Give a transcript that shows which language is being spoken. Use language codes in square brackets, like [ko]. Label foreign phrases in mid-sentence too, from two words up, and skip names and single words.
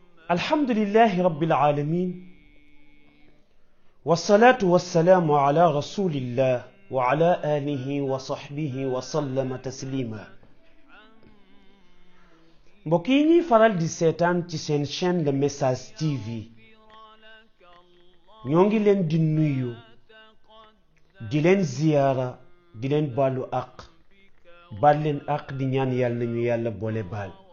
[ar] الحمد لله رب العالمين والصلاة والسلام على رسول الله وعلى آله وصحبه وسلم تسليما. [wo] mbokk yi ñuy faral di seetaan ci seen chaîne Le Message TV ñoo ngi leen di nuyu di leen ziyaara di leen baalu àq baal leen àq di ñaan yàlla nañu yàlla boole baal.